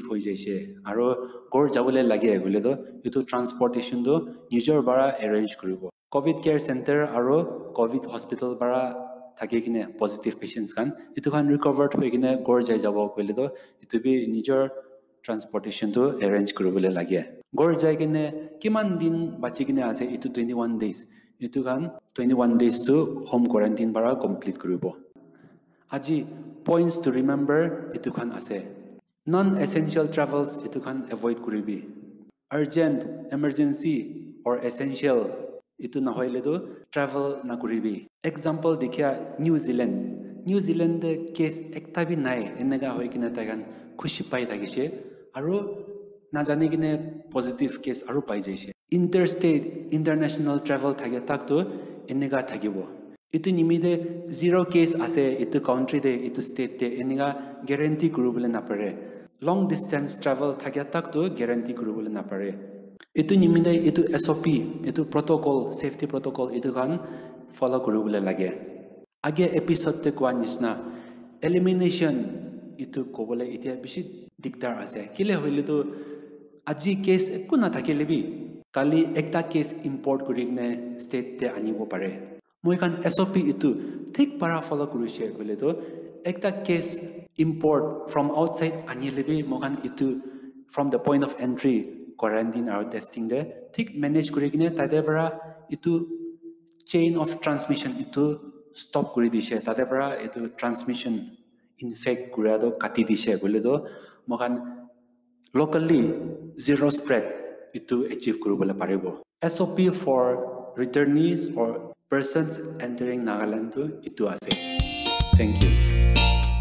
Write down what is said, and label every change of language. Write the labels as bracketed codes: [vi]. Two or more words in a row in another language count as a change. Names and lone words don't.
[nag] hoi jaise aro gor jabole lage gole do etu transportation do nijor bara arrange kuribo [en] covid care center [nag] aro [en] covid hospital [nag] bara thaki gine [en] positive patients [nag] khan etu khan recovered hoi gine gor jai jabo gole do etu bi nijor transportation to arrange kuribole lage gor jai gine kiman din bachi gine ase etu 21 days etu khan 21 days to [en] home quarantine [nag] bara complete kuribo aji [en] points to remember [nag] etu khan ase [en] non essential travels [nag] etu khan avoid kuribi [en] urgent emergency or essential [nag] etu na hoile do travel na kuribi example dikhya New Zealand de case ekta bi nai enega hoi kina tagan khushi pai thagise aro na jani gine [en] positive case [nag] aro pai jaise [en] interstate international travel [nag] thage tak to enega thagibo itu nimide [en] zero case [nag] ase itu country de itu state de enega guarantee kurubole na pare [en] long distance travel [nag] thage tak to guarantee kurubole na pare itu nimide itu SOP itu protocol [en] safety protocol [nag] itu kan follow kurubole lage age episode te kwa nisna elimination itu kobole itia bishi diktar ase kile hoile to aji case ekku na thakile bi kali ekta case import kurigne state te anibo pare moi kan SOP itu thik para follow kurise kole to ekta case [en] import from outside [nag] anile bi mokan itu [en] from the point of entry quarantine or testing [nag] de thik manage kurigne tade bara itu [en] chain of transmission [nag] itu stop kuri dise tade bara itu transmission infect kurado kati dise bole do mokan [en] locally zero spread [nag] itu achieve kurubole paribo [en] SOP for returnees or persons entering Nagaland [nag] to itu ase [en] thank you